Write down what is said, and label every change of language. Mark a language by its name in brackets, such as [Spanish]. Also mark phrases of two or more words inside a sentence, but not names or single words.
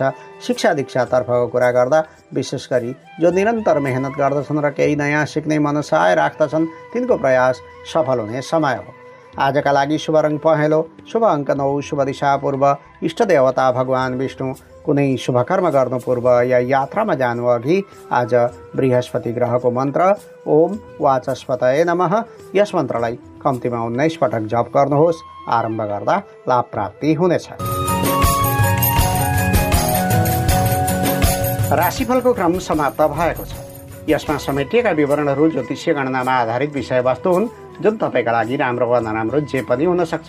[Nepali] शिक्षा दीक्षातर्फको कुरा गर्दा विशेष गरी जो निरन्तर मेहनत गर्दछन् र केही नयाँ सिक्ने मनसाय राख्दछन्, तिनको प्रयास सफल हुने समय हो। आजका लागि शुभ रङ पहेँलो, शुभ अङ्क 9, शुभ दिशा पूर्व, इष्ट देवता भगवान विष्णु। कुनै शुभ कर्म गर्नु पूर्व या यात्रामा जानु अघि आज बृहस्पति ग्रहको मन्त्र [Sanskrit] ओम वाचस्पतये नमः [Nepali] यस मन्त्रलाई कम्तीमा 19 पटक जप गर्नुहोस्। आरम्भ गर्दा लाभ प्राप्ति हुनेछ। राशिफलको क्रम समाप्त भएको छ। यसमा समेटिएका विवरणहरू ज्योतिषीय गणनामा आधारित विषयवस्तु हुन् जुन तपाईँका लागि राम्रो वा नराम्रो जे पनि हुन सक्छ।